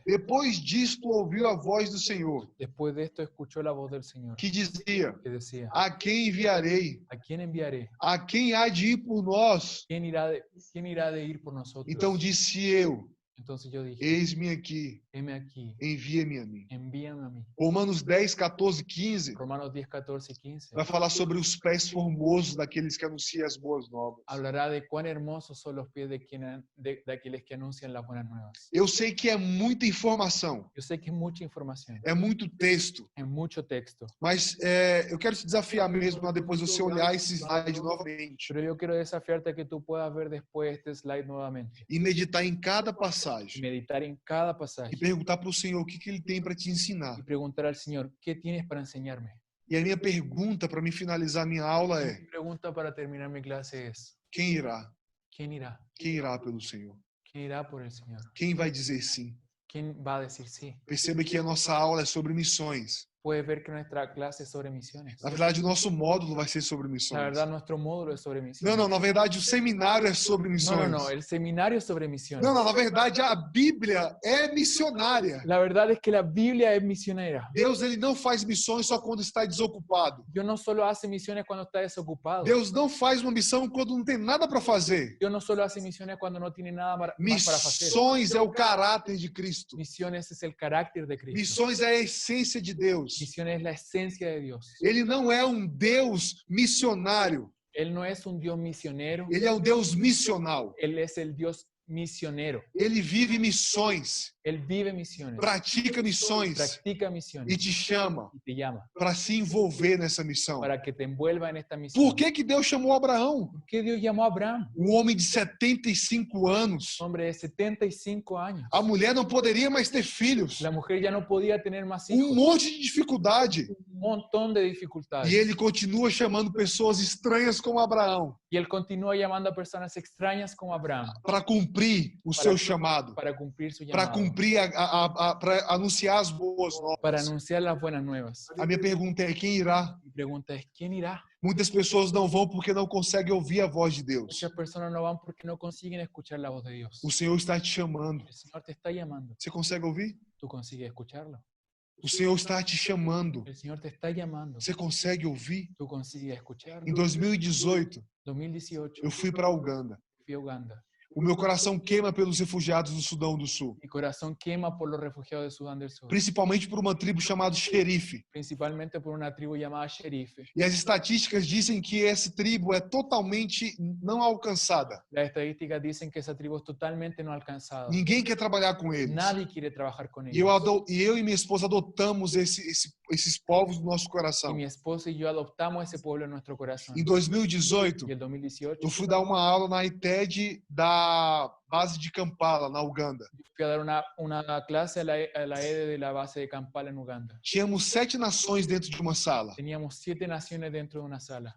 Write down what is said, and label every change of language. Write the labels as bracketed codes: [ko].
[pt] Depois disto ouviu a voz do Senhor, [es] Después de esto escuchó la voz del Señor [pt] que dizia: [es] que decía: [pt] A quem enviarei? [es] ¿A quién enviaré? [pt] A quem há de ir por nós? [es] ¿Quién irá de ir por nosotros? [pt] Então disse eu: [es] Entonces yo dije, [pt] eis-me aqui, [es] heme aquí, [pt] envia-me a mim. [es] envíame a mí. [pt] Romanos 10, 14, 15 [es] Romanos 10, 14 y 15 [pt] vai falar sobre os pés formosos daqueles que anunciam as boas novas. [es] hablará de cuán hermosos son los pies de aquellos que anuncian las buenas nuevas. [pt] Eu sei que é muita informação, [es] Yo sé que es mucha información, [pt] é muito texto, [es] es mucho texto, [pt] mas eu quero te desafiar mesmo para depois você olhar esse slide novamente [es] pero yo quiero desafiarte a que tú puedas ver después este slide nuevamente [pt] e meditar em cada [es] y [pt] passagem [es] meditar en cada [pt] e [es] pasaje [pt] perguntar para o Senhor o que Ele tem para te ensinar. [es] y preguntar al Señor, ¿qué tienes para enseñarme? [pt] E a minha pergunta para me finalizar minha aula [es] Mi [pt] é: [es] pregunta para terminar mi clase es, [pt] quem irá? [es] ¿quién irá? [pt] Quem irá pelo Senhor? [es] ¿Quién irá por el Señor? [pt] Quem vai dizer sim? [es] ¿Quién va a decir sí? [pt] Perceba que a nossa aula é sobre missões. [es] Puedes ver que nuestra clase es sobre misiones. [pt] Na verdade, o nosso módulo vai ser sobre [es] La [pt] missões. [es] verdad, nuestro módulo es sobre [pt] Não, [es] misiones. [pt] não, na verdade, o seminário é sobre [es] No, [pt] missões. [es] no, no, el seminario es sobre misiones. [pt] Não, não, na verdade, a Bíblia é missionária. [es] La verdad es que la Biblia es misionera. [pt] Deus, ele não faz missões só quando está desocupado. [es] Dios no solo hace misiones cuando está desocupado. [pt] Deus não faz uma missão quando não tem nada para fazer. [es] Dios no solo hace misiones cuando no tiene nada más para hacer. [pt] Missões é o caráter de Cristo. [es] Misiones es el carácter de Cristo. [pt] Missões é a essência de Deus. [es] Misiones es la esencia de Dios. [pt] Ele não é um Deus missionário. [es] Él no es un Dios misionero. [pt] Ele é um Deus missional. [es] Él es el Dios misionero. [pt] Ele vive missões, [es] Él vive misiones. [pt] pratica missões [es] Practica [pt] e [es] misiones. [pt] te chama [es] Y te llama [pt] para se envolver nessa missão. [es] para que te envuelva en esta misión. [pt] Por que Deus chamou Abraão? [es] ¿Por qué Dios llamó a Abraham? [pt] Um homem de 75 anos. [es] Hombre de 75 años. [pt] A mulher não poderia mais ter filhos. [es] La mujer ya no podía tener más hijos. [pt] Monte de dificuldade. [es] Un montón de dificultades. [pt] E ele continua chamando pessoas estranhas como Abraão [es] Y él continúa llamando a personas extrañas como Abraham [pt] para cumprir o seu chamado, [es] para cumplir su [pt] para [es] llamado, [pt] cumprir para anunciar as boas [es] para [pt] novas. [es] anunciar las buenas nuevas. [pt] A minha pergunta é: quem irá? [es] Mi pregunta es, ¿quién irá? [pt] Muitas pessoas não vão porque não conseguem ouvir a voz de Deus. [es] Muchas personas no van porque no consiguen escuchar la voz de Dios. [pt] O Senhor está te chamando. [es] El Señor te está llamando. [pt] Você consegue ouvir? [es] ¿Tú consigues escucharlo? [pt] O Senhor está te chamando. [es] El Señor te está llamando. [pt] Você consegue ouvir? [es] ¿Tú consigues escucharlo? [pt] Em 2018, [es] 2018 [pt] eu fui para Uganda. [es] fui a Uganda. [pt] O meu coração queima pelos refugiados do Sudão do Sul, [es] Mi corazón quema por los refugiados de Sudán del Sur, [pt] principalmente por uma tribo chamada Xerife. [es] principalmente por una tribu llamada Sherife. [pt] E as estatísticas dizem que essa tribo é totalmente não alcançada. [es] Las estadísticas dicen que esa tribu es totalmente no alcanzada. [pt] Ninguém quer trabalhar com eles. [es] Nadie quiere trabajar con [pt] E [es] ellos. [pt] eu e minha esposa adotamos esses povos no nosso [es] Y [pt] coração. [es] mi esposa y yo adoptamos ese pueblo en nuestro corazón. [pt] Em 2018, [es] Y el 2018 [pt] eu fui dar uma aula na ITED da base de Kampala, na Uganda. [es] fui a dar una clase a la EDE de la base de Kampala en Uganda. [pt] Tínhamos 7 nações dentro de uma sala. [es] Teníamos 7 naciones dentro de una sala.